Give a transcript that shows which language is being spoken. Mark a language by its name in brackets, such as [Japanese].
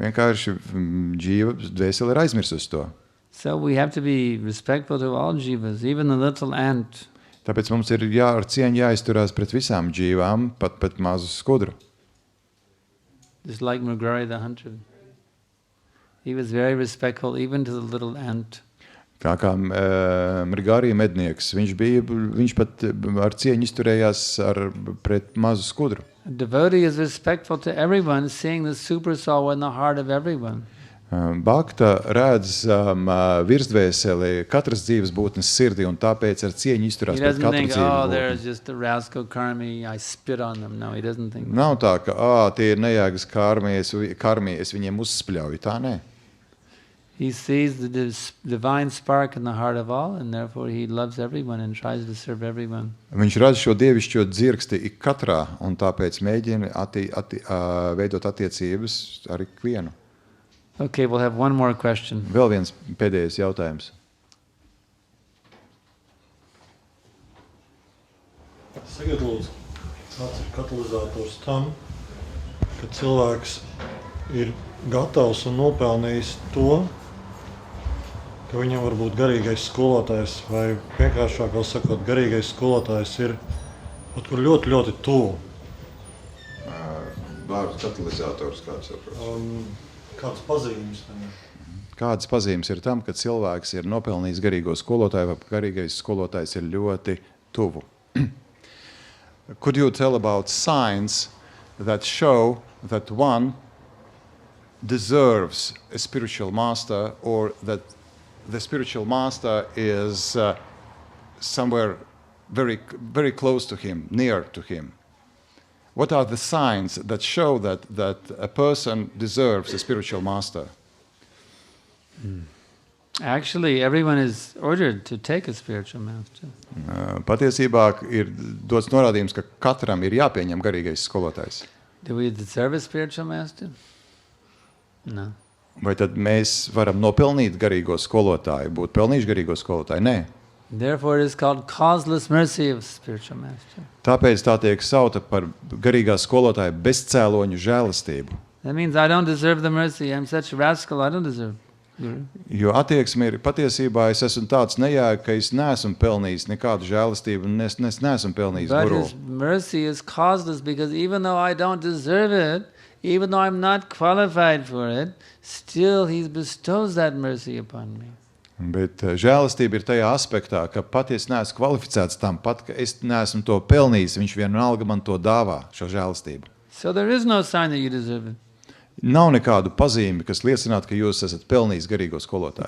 [Latvian] Vienkārši džīva dvēsele ir aizmirsusi to. [English] So we have to be respectful to all jivas, even the little ant. [Latvian] Tāpēc mums ir ar cieņu jāizturās pret visām džīvām, pat mazu skudru. [English] Just like Mrigari the hunter. He was very respectful even to the little ant. [Latvian] Kā Mrigari mednieks, viņš pat ar cieņu izturējās pret mazu skudru. [English] A devotee is respectful to everyone, seeing the super soul in the heart of everyone. [Latvian] Bhakta redz virsdvēseli katras dzīves būtnes sirdī un tāpēc ar cieņu izturās pret katru dzīvu būtni. [English] There's just a rascal karmi, I spit on them. No, he doesn't think. [Latvian] Nav tā, ka tie ir nejēgas karmi, es viņiem uzspļauju. Tā nē. [English] He sees the divine spark in the heart of all, and therefore he loves everyone and tries to serve everyone. [Latvian] Viņš redz šo dievišķo dzirksti ik katrā, un tāpēc mēģina veidot attiecības ar ikvienu. [English] Okay, we'll have one more question. [Latvian] Vēl viens pēdējais jautājums. Sakiet lūdzu, kāds ir katalizators tam, ka cilvēks ir gatavs un nopelnījis to, ka viņam var būt garīgais skolotājs, vai vienkāršāk sakot, garīgais skolotājs ir kaut kur ļoti, ļoti tuvu. Vārds katalizators, kāds saprot? Kādas pazīmes tam ir? Kādas pazīmes ir tam, ka cilvēks ir nopelnījis garīgo skolotāju, vai garīgais skolotājs ir ļoti tuvu? [English] Could you tell about signs that show that one deserves a spiritual master, or that the spiritual master is somewhere very, very close to him, near to him? What are the signs that show that a person deserves a spiritual master? Actually, everyone is ordered to take a spiritual master. [Latvian] Patiesībā ir dots norādījums, ka katram ir jāpieņem garīgais skolotājs. [English] Do we deserve a spiritual master? No. [Latvian] Vai tad mēs varam nopelnīt garīgo skolotāju, būt pelnījuši garīgo skolotāju? Nē. [English] Therefore it is called causeless mercy of spiritual master. [Latvian] Tāpēc tā tiek sauta par garīgā skolotāja bezcēloņu žēlastību. [English] That means I don't deserve the mercy. I'm such a rascal, I don't deserve Guru. [Latvian] Jo attieksme ir patiesībā es esmu tāds nejēga, ka es neesmu pelnījis nekādu žēlastību un es neesmu pelnījis [English] But [Latvian] guru. [English] his mercy is causeless because even though I don't deserve it, even though I'm not qualified for it, still he bestows that mercy upon me. [Latvian] Bet žēlastība ir tajā aspektā, ka pat es neesmu kvalificēts tam, pat ka es neesmu to pelnījis, viņš vienalga man to dāvā, šo žēlastību. [English] So there is no sign that you deserve it. [Latvian] Nav nekādu pazīmi, kas liecinātu, ka jūs esat pelnījis garīgo skolotāju.